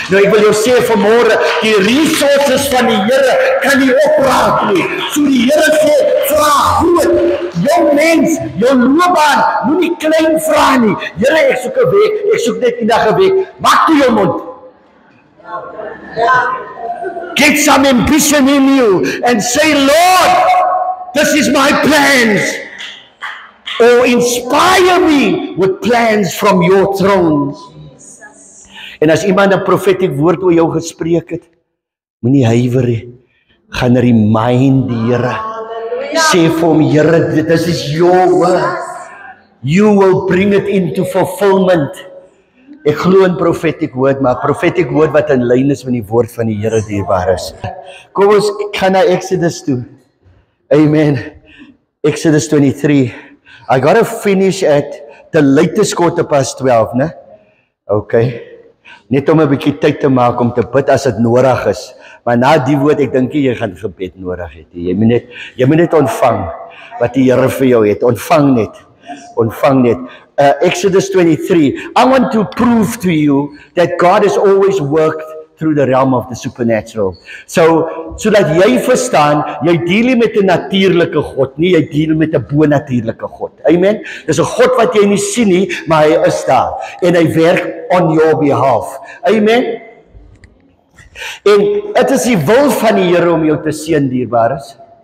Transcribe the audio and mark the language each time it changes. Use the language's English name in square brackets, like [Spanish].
[Afrikaans] Nou ek wil jou sê vanmôre, die resources van die Here kan nie opraak nie. So die Here sê, vra groot. Jou mens, jou loopbaan, moenie klein vra nie. Here, ek soek 'n week, ek soek net eendag 'n week. Maak toe jou mond. [English] Get some ambition in you and say, Lord, this is my plans. Or inspire me with plans from your throne. [Afrikaans] En as iemand 'n prophetic woord oor jou gespreek het, moenie huiwer nie. Gaan remind die Here. Sê vir hom, Here, [English] this is your word. You will bring it into fulfillment. [Afrikaans] Ek glo in prophetic word, maar prophetic word wat in lyn is met die woord van die Here dierbaar is. Kom ons gaan na Exodus toe. Amen. [English] Exodus 23. I gotta finish at the latest 12:15, né? Okay. [Afrikaans] Net om 'n bietjie tyd te maak om te bid as dit nodig is. Maar na die woord, ek dink jy gaan gebed nodig hê. Jy moet net ontvang wat die Here vir jou het. Ontvang net. Ontvang net. Exodus 23. [English] I want to prove to you that God has always worked through the realm of the supernatural. [Afrikaans] Sodat jy verstaan, jy deel met 'n natuurlike God, nie jy deel met 'n bo-natuurlike God. Amen. Dis 'n God wat jy nie sien nie, maar hy is daar en hy werk [English] on your behalf. [Afrikaans] Amen. En dit is die wil van die Here om jou te seën, dierbares.